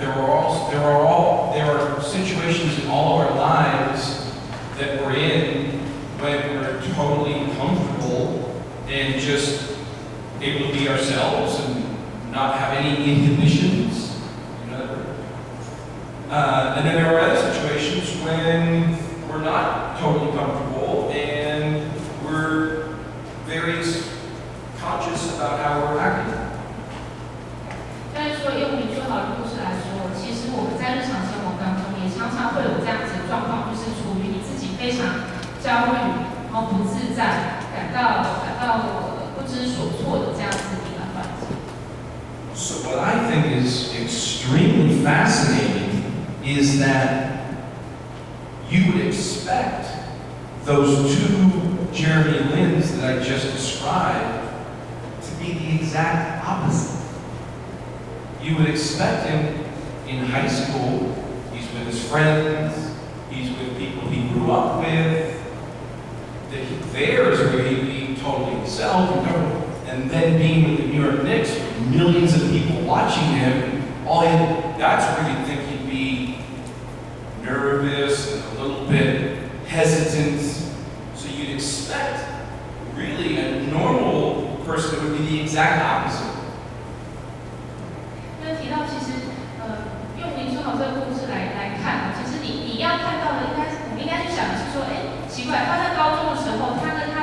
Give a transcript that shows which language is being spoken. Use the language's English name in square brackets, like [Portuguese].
[English] There are situations in all of our lives that we're in when we're totally comfortable and just able to be ourselves and not have any inhibitions. And then there are other situations when we're not totally comfortable and we're very conscious about how we're acting. [Chinese] 但是说用林书豪的故事来说，其实我们在日常生活当中也常常会有这样子的状况，就是处于你自己非常焦虑，然后不自在，感到不知所措的这样子的一个环境。 [English] So what I think is extremely fascinating is that you would expect those two Jeremy Lins that I just described to be the exact opposite. You would expect him in high school, he's with his friends, he's with people he grew up with, that there is where he'd be totally himself, and then being with the New York Knicks, with millions of people watching him, that's where you'd think he'd be nervous and a little bit hesitant. So you'd expect really a normal person would be the exact opposite. [Chinese] 那提到其实用林书豪这个故事来看，其实你要看到的我们应该去想的是说，奇怪，他在高中的时候，他